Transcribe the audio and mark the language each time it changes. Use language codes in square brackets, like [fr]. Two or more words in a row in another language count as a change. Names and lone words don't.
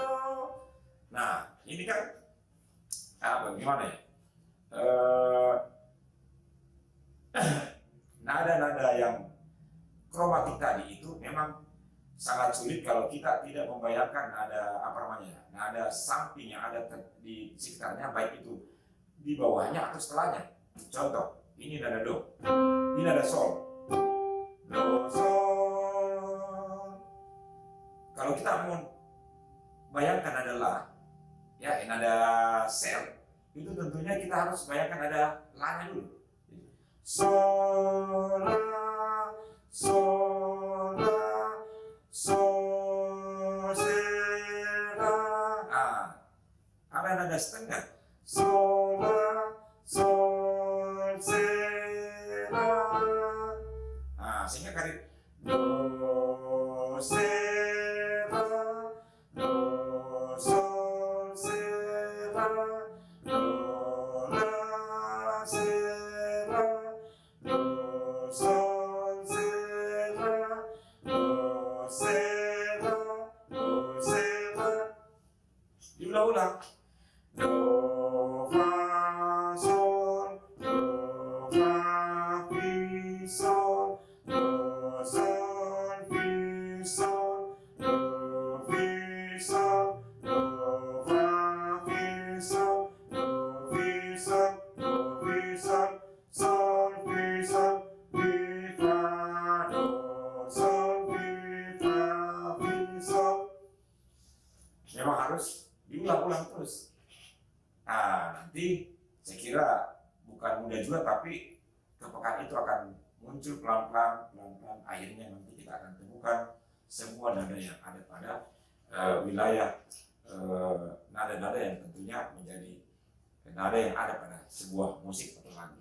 [id] Nah, ini kan bagaimana ya? Nada-nada yang kromatik tadi itu memang sangat sulit kalau kita tidak membayangkan nada samping yang ada di sekitarnya, baik itu di bawahnya atau setelahnya. Contoh, ini nada do, ini nada sol, do, sol. Kalau kita mau bayangkan adalah ya ini ada sel, itu tentunya kita harus bayangkan ada la-nya dulu. Sol la, sol la, sol si la. Ada nada setengah. Sol la, sol si la. Sehingga kali do si la, do sol si la, do la si la, do sol si la, do si la, do si la. Diulang-ulang. Do fa sol, do fa fi sol, do sol fi sol, do fi sol, do fa fi sol, do fi sol, do fi sol, sol fi sol, fi fa do, sol fi fa fi sol. Memang harus diulang-ulang terus. Nanti saya kira bukan mudah juga, tapi kepekaan itu akan muncul pelan-pelan, akhirnya nanti kita akan temukan semua nada yang ada pada wilayah nada-nada yang tentunya menjadi nada yang ada pada sebuah musik atau lagu.